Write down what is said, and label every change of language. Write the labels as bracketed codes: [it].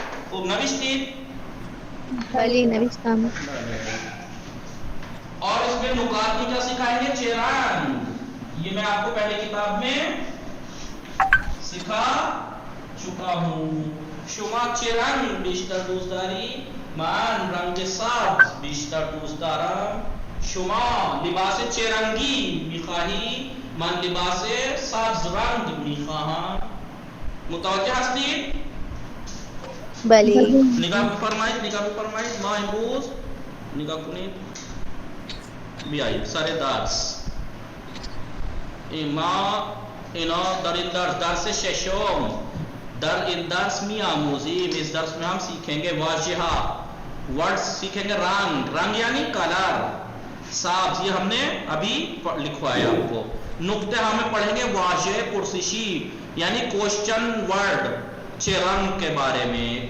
[fa] خوب نوشتی؟ بلی نوشتم. [ur] اور اس میں نکات میں کیا سکھائیں گے؟ چرنگ. یہ میں آپ کو پہلے کتاب میں سکھا چکا ہوں. [fa] شما چرنگ بیشتر دوست داری؟ من رنگ سبز بیشتر دوست دارم. شما لباس چرنگی میخواهی؟ من لباس سبز رنگ میخواهم. متوجه هستید؟ بلی. نگاه بفرمایید. ما امروز نگاه کنید. بیایید سر درس. ما اینا در این درس ششم در این درس می آموزیم. [ur] اس درس میں ہم سیکھیں گے واژہ ورڈ سیکھیں گے. رنگ یعنی کلر. سبز یہ ہم نے ابھی لکھوایا آپ کو. نقطے ہمیں پڑھیں گے واژہ پرسشی یعنی کوشچن ورڈ چرنگ کے بارے میں.